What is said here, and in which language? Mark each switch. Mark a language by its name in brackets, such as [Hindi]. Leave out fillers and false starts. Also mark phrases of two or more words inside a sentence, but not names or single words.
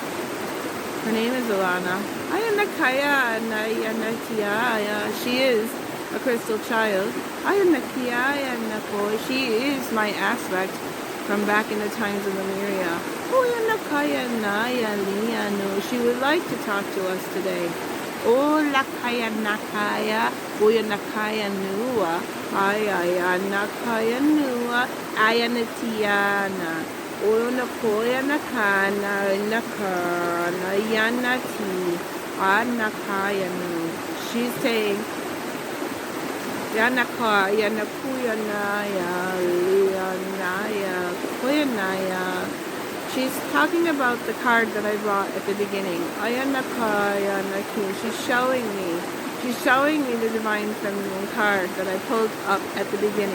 [English] Her name is Alana. Ayana Kaya, Ayana Kia, she is a crystal child. Ayana Kia, Ayana Koi, she is my aspect from back in the times of Lemuria. Ayana Kaya, Naya, Liano, she would like to talk to us today. O Lakaya Nakaya, Uyanakaya Nua, Ayanakaya Nua, Ayanatiana, Unakoya Nakana, Nakana, Yanati, Anakaya Nu. She's saying, Yanaka, Yanakuyanaya, Lianaya, Kuyanaya. She's talking about the card that I brought at the beginning. Ayanaka, Ayanaki. She's showing me She's showing me the Divine Feminine card that I pulled up at the beginning.